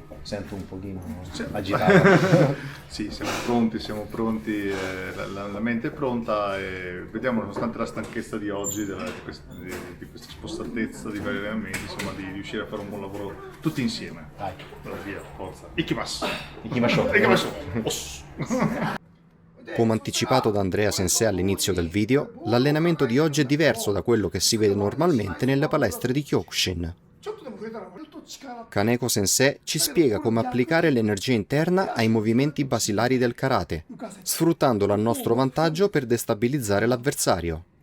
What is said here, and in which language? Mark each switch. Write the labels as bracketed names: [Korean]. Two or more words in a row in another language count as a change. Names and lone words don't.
[Italian] Sento un pochino agitato. Sì, siamo pronti, la mente è pronta e vediamo, nonostante la stanchezza di oggi, di questa spostatezza di vari allenamenti, insomma, di riuscire a fare un buon lavoro tutti insieme. Dai. Allora, via, forza. [Japanese] Ikimasu! Ikimasho. Ikimasu! Oss. [Italian] Come anticipato da Andrea Sensei all'inizio del video, l'allenamento di oggi è diverso da quello che si vede normalmente nelle palestre di Kyokushin. Kaneko Sensei ci spiega come applicare l'energia interna ai movimenti basilari del karate, sfruttandolo a nostro vantaggio per destabilizzare l'avversario.